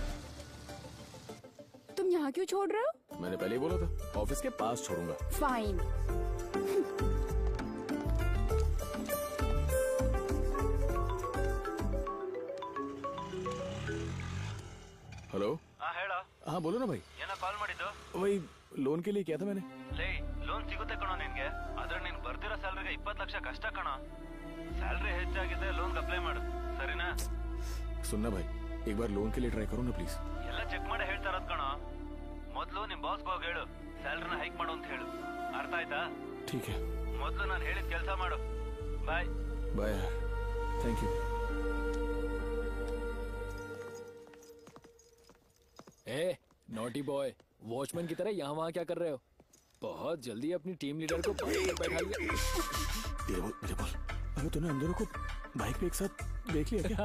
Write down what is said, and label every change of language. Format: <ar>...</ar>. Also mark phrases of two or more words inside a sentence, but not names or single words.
<hi>तुम यहाँ क्यों छोड़ रहे हो? मैंने पहले ही बोला था ऑफिस के पास छोड़ूंगा। फाइन। हेलो।</hi> <kn>हाँ ಹೇಳ।</kn> <hi>हाँ बोलो ना भाई।</hi> <kn>ಏನ ಕಾಲ್ ಮಾಡಿದ್ದು?</kn> <hi>वही लोन के लिए किया था मैंने।</hi> <kn>ಲೇ, ಲೋನ್ ಸಿಗುತ್ತೆ ಕಣೋ ನಿನ್ಗೆ, ಆದ್ರೆ ನೀನ್ ಬರ್ತಿರೋ ಸ್ಯಾಲರಿಗೆ 20 ಲಕ್ಷ ಕಷ್ಟ ಕಣೋ। ಸ್ಯಾಲರಿ ಹೆಚ್ಚಾಗಿದೆ,</kn> <en>loan apply</en> <kn>ಮಾಡು, ಸರಿನಾ?</kn> <hi>सुनना भाई, एक बार लोन के लिए ट्राई करो ना प्लीज।</hi> <kn>ಎಲ್ಲ ಚೆಕ್ ಮಾಡಿ ಹೇಳ್ತಾ ಇರೋದು ಕಣೋ। ಮೊದಲು ನಿಮ್ ಬಾಸ್ಗೆ ಹೋಗಿ ಹೇಳು ಸ್ಯಾಲರಿನ ಹೈಕ್ ಮಾಡು ಅಂತ ಹೇಳು, ಅರ್ಥ ಆಯ್ತಾ?</kn> <hi>ठीक है।</hi> <kn>ಮೊದಲು ನಾನು ಹೇಳಿದ ಕೆಲಸ ಮಾಡು। ಬಾಯ್</kn> <en>bye, thank you.</en> <hi>ए,</hi> <en>naughty boy,</en> <hi>वॉचमैन की तरह यहाँ वहाँ क्या कर रहे हो? बहुत जल्दी अपनी टीम लीडर को बाइक पर बैठा लिया। मेरे बोल, अगर तूने हम दोनों को बाइक पे एक साथ देख लिया क्या?</hi>